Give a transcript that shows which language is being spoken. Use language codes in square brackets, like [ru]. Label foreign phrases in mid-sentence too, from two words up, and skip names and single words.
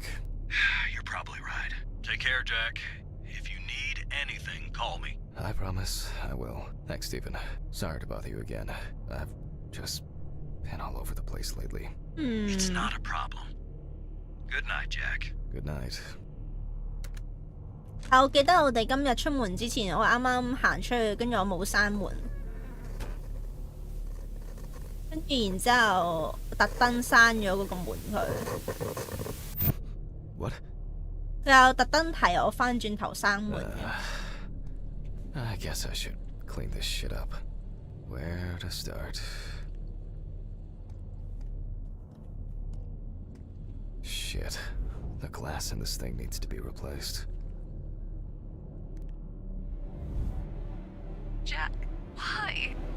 [en] You're probably right. Take care, Jack. If you need anything, call me. I promise I will. Thanks, Stephen. Sorry to bother you again. I've just been all over the place lately. It's not a problem. Good night, Jack. Good night. [yue] 我記得我哋今日出門之前，我啱啱行出去，跟住我冇閂門，跟住然之後特登閂咗嗰個門佢。 [en] What? [yue] 佢有特登提我翻轉頭閂門嘅。 [en] I guess I should clean this shit up. Where to start? Shit. The glass in this thing needs to be replaced. Jack, why?